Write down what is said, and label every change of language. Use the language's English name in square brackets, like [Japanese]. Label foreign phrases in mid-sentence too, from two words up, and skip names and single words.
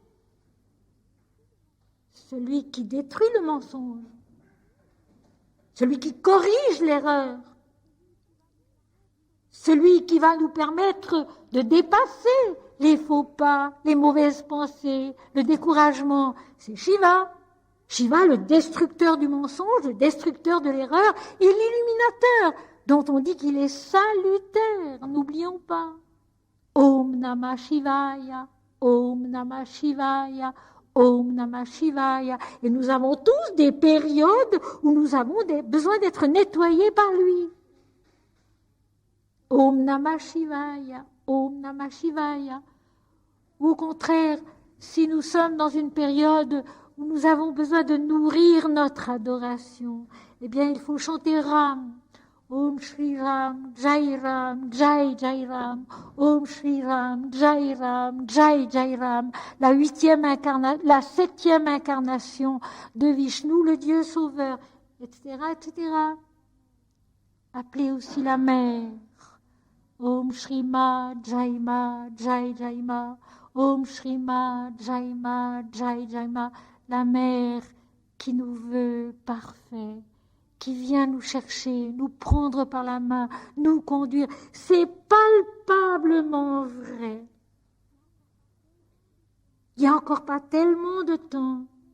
[French] celui qui détruit le mensonge, celui qui corrige l'erreur, celui qui va nous permettre de dépasser les faux pas, les mauvaises pensées, le découragement. C'est Shiva. Shiva, le destructeur du mensonge, le destructeur de l'erreur et l'illuminateur, dont on dit qu'il est salutaire. N'oublions pas. [Sanskrit] Om Namah Shivaya, Om Namah Shivaya, Om Namah Shivaya. [French] Et nous avons tous des périodes où nous avons besoin d'être nettoyés par lui. [Sanskrit] Om Namah Shivaya, Om Namah Shivaya. [French] Ou au contraire, si nous sommes dans une période où nous avons besoin de nourrir notre adoration, eh bien il faut chanter Ram. [Sanskrit] Om Shri Ram, Jai Ram, Jai Jai Ram, Om Shri Ram, Jai Ram, Jai Jai Ram, [French] la 7e incarnation de Vishnu, le Dieu sauveur, etc., etc. Appelez aussi la mère. [Sanskrit] Om Shri Ma, Jai Ma, Jai Jai Ma, Om Shri Ma, Jai Ma, Jai Jai Ma, [French] la mère qui nous veut parfait, qui vient nous chercher, nous prendre par la main, nous conduire. C'est palpablement vrai. Il n'y a encore pas tellement de temps.